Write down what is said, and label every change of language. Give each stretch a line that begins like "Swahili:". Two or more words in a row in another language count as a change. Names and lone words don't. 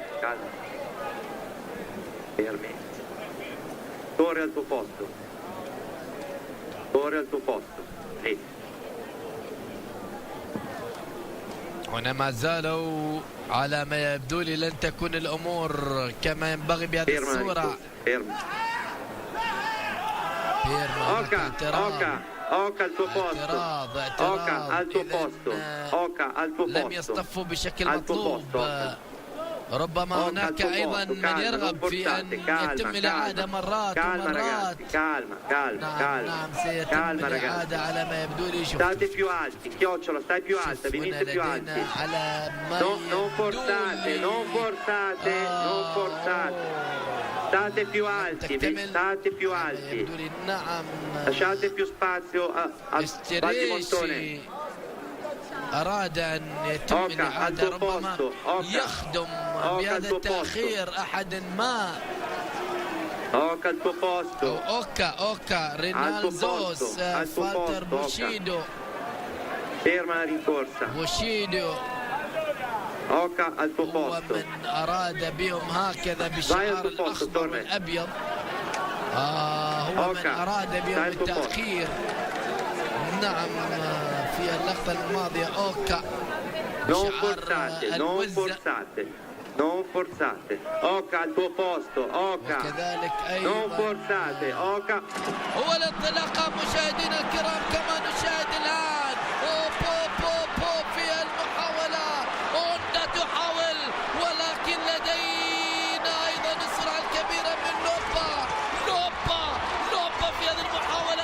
Arabic: هنا ما زالوا على ما يبدو لي لن تكون الأمور كما ينبغي بهذه الصورة.
Italian: Oca al tuo posto. Oca al tuo posto. Oca al tuo posto.
Arabic: لم يصطفوا بشكل مطلوب. ربما هناك أيضا من يرغب في أن يتم الإعادة مرات ومرات. نعم سيتم الإعادة على ما يبدو لي.
Italian: State più alti, Chiocciola, stai più alta, venite più alti. Non forzate. State più alti, state più alti. Lasciate più spazio a Baldimontone.
Arabic: أراد أن يتم الإعادة، ربما يخدم بهذا التأخير أحد ما. أوكا رينالدوس، فالتر بوشيدو. بوشيدو هو من أراد بهم هكذا بالشعار الأخضر والأبيض. هو من أراد بهم التأخير. نعم في اللقطة الماضية أوكا
Italian: Non forzate. Oca al tuo posto. Oca.
Arabic: وكذلك أيضا
Italian: Non forzate. Oca.
Arabic: هو الانطلاقة مشاهدينا الكرام كما نشاهد الآن. بو في المحاولة. أوندا تحاول، ولكن لدينا أيضا السرعة الكبيرة من لوبا في هذه المحاولة.